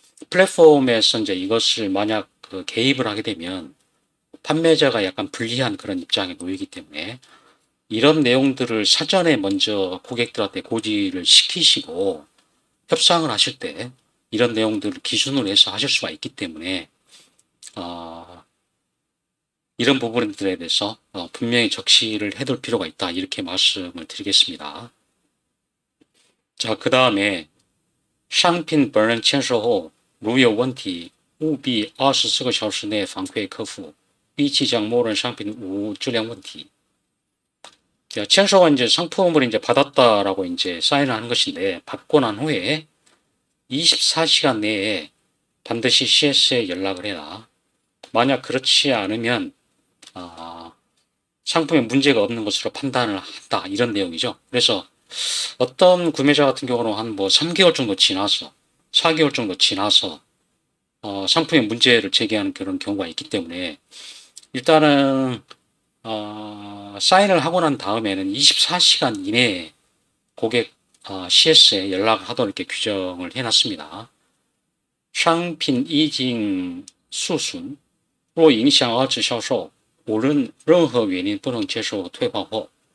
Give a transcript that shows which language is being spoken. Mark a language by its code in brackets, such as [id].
[ko] 플랫폼에서 이제 이것을 만약 개입을 하게 되면 판매자가 약간 불리한 그런 입장에 놓이기 때문에 이런 내용들을 사전에 먼저 고객들한테 고지를 시키시고 협상을 하실 때 이런 내용들을 기준으로 해서 하실 수가 있기 때문에 이런 부분들에 대해서 분명히 적시를 해둘 필요가 있다, 이렇게 말씀을 드리겠습니다. 자, 그 다음에 [zh] 商品本人签收后如有问题务必24个小时内反馈客服依期将默认商品无质量问题. [ko] 签收가 이제 상품을 이제 받았다라고 이제 사인을 하는 것인데, 받고 난 후에 24시간 내에 반드시 CS에 연락을 해라. 만약 그렇지 않으면 상품에 문제가 없는 것으로 판단을 한다, 이런 내용이죠. 그래서 어떤 구매자 같은 경우는 한 뭐 3개월 정도 지나서 4개월 정도 지나서 상품에 문제를 제기하는 그런 경우가 있기 때문에 일단은 사인을 하고 난 다음에는 24시간 이내에 고객 CS에 연락을 하도록 이렇게 규정을 해놨습니다. [zh] 商品已经诉讼若影响二次销售无论任何原因不能接受退换货.